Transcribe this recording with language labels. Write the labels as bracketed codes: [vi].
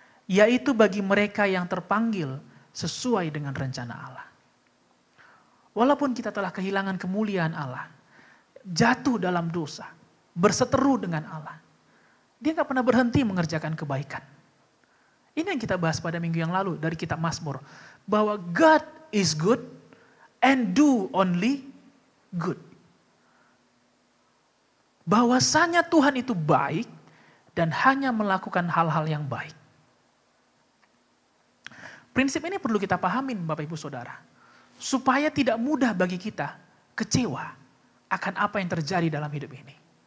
[id] Yaitu bagi mereka yang terpanggil sesuai dengan rencana Allah. Walaupun kita telah kehilangan kemuliaan Allah, jatuh dalam dosa, berseteru dengan Allah, Dia gak pernah berhenti mengerjakan kebaikan. Ini yang kita bahas pada minggu yang lalu dari kitab Mazmur. [en] Bahwa God is good and do only good. [id] Bahwasanya Tuhan itu baik dan hanya melakukan hal-hal yang baik. Prinsip ini perlu kita pahamin Bapak Ibu Saudara. Supaya tidak mudah bagi kita kecewa akan apa yang terjadi dalam hidup ini.